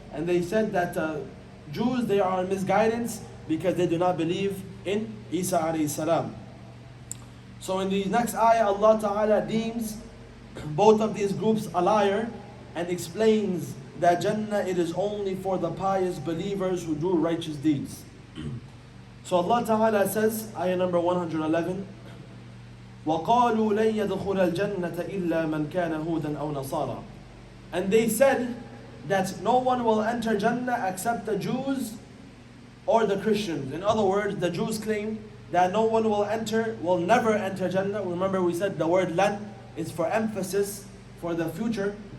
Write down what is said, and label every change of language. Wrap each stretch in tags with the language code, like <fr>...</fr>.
<en>And they said that Jews, they are on misguidance because they do not believe in Isa alayhi salam. So in the next ayah, Allah Ta'ala deems both of these groups a liar and explains that Jannah, it is only for the pious believers who do righteous deeds. So Allah Ta'ala says, ayah number 111,</en> <ar>وَقَالُوا لَن يَدْخُلَ الْجَنَّةَ إِلَّا مَنْ كَانَ هُودًا أَوْ نَصَارًا.</ar> <en>And they said that no one will enter Jannah except the Jews or the Christians. In other words, the Jews claim that no one will never enter Jannah. Remember we said the word lan is for emphasis for the future.</en>